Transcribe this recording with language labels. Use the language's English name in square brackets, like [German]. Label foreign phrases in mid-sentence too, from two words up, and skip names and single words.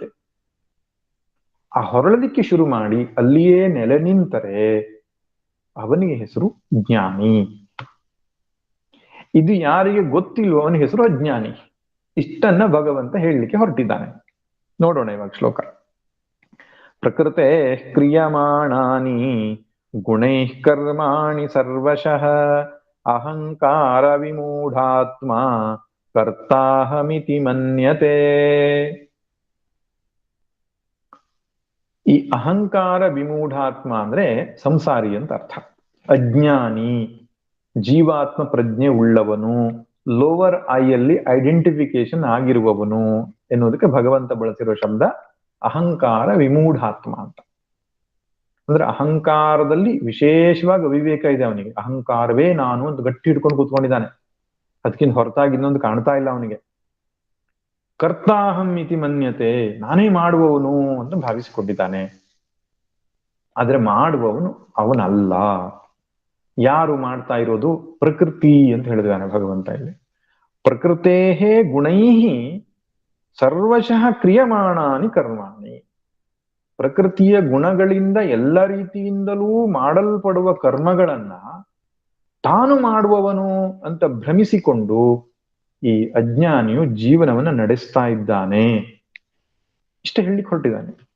[Kannada] ಆ ಹೊರಳಲಿಕ್ಕೆ ಶುರು ಮಾಡಿ ಅಲ್ಲಿಯೇ ನೆಲೆ ನಿಂತರೆ ಅವನಿಗೆ ಹೆಸರು ಜ್ಞಾನಿ. ಇದು ಯಾರಿಗೆ ಗೊತ್ತಿಲ್ವೋ ಅವನ ಹೆಸರು ಅಜ್ಞಾನಿ. ಇಷ್ಟನ್ನ ಭಗವಂತ ಹೇಳಲಿಕ್ಕೆ ಹೊರಟಿದ್ದಾನೆ. ನೋಡೋಣ ಇವಾಗ ಶ್ಲೋಕ. [Sanskrit] ಪ್ರಕೃತೆ ಕ್ರಿಯಮಾಣಾನಿ ಗುಣೈಃ ಕರ್ಮಾಣಿ ಸರ್ವಶಃ ಅಹಂಕಾರ ವಿಮೂಢಾತ್ಮ ಕರ್ತಾಹಮಿತಿ ಮನ್ಯತೆ. [Kannada] ಈ [Sanskrit] ಅಹಂಕಾರ ವಿಮೂಢಾತ್ಮ [Kannada] ಅಂದ್ರೆ ಸಂಸಾರಿ ಅಂತ ಅರ್ಥ. ಅಜ್ಞಾನಿ, ಜೀವಾತ್ಮ ಪ್ರಜ್ಞೆ ಉಳ್ಳವನು, [English] lower Iಯಲ್ಲಿ identification [Kannada] ಆಗಿರುವವನು ಎನ್ನುವುದಕ್ಕೆ ಭಗವಂತ ಬಳಸಿರುವ ಶಬ್ದ [Sanskrit] ಅಹಂಕಾರ ವಿಮೂಢಾತ್ಮ [Kannada] ಅಂತ. ಅಂದ್ರೆ ಅಹಂಕಾರದಲ್ಲಿ ವಿಶೇಷವಾಗಿ ಅವಿವೇಕ ಇದೆ ಅವನಿಗೆ. ಅಹಂಕಾರವೇ ನಾನು ಅಂತ ಗಟ್ಟಿ ಹಿಡ್ಕೊಂಡು ಕೂತ್ಕೊಂಡಿದ್ದಾನೆ, ಅದಕ್ಕಿಂತ ಹೊರತಾಗಿ ಇನ್ನೊಂದು ಕಾಣ್ತಾ ಇಲ್ಲ ಅವನಿಗೆ. [Sanskrit] ಕರ್ತಾಹಂ ಇತಿ ಮನ್ಯತೆ, [Kannada] ನಾನೇ ಮಾಡುವವನು ಅಂತ ಭಾವಿಸಿಕೊಂಡಿದ್ದಾನೆ. ಆದ್ರೆ ಮಾಡುವವನು ಅವನಲ್ಲ. ಯಾರು ಮಾಡ್ತಾ ಇರೋದು? ಪ್ರಕೃತಿ ಅಂತ ಹೇಳಿದಾನೆ ಭಗವಂತ ಇಲ್ಲಿ. [Sanskrit] ಪ್ರಕೃತೇಹೇ ಗುಣೈಹಿ ಸರ್ವಶಃ ಕ್ರಿಯಮಾಣಾನಿ ಕರ್ಮಾಣಿ. [Kannada] ಪ್ರಕೃತಿಯ ಗುಣಗಳಿಂದ ಎಲ್ಲ ರೀತಿಯಿಂದಲೂ ಮಾಡಲ್ಪಡುವ ಕರ್ಮಗಳನ್ನ ತಾನು ಮಾಡುವವನು ಅಂತ ಭ್ರಮಿಸಿಕೊಂಡು ಈ ಅಜ್ಞಾನಿಯು ಜೀವನವನ್ನ ನಡೆಸ್ತಾ ಇದ್ದಾನೆ. ಇಷ್ಟ ಹೇಳಿಕ್ ಹೊರಟಿದ್ದಾನೆ.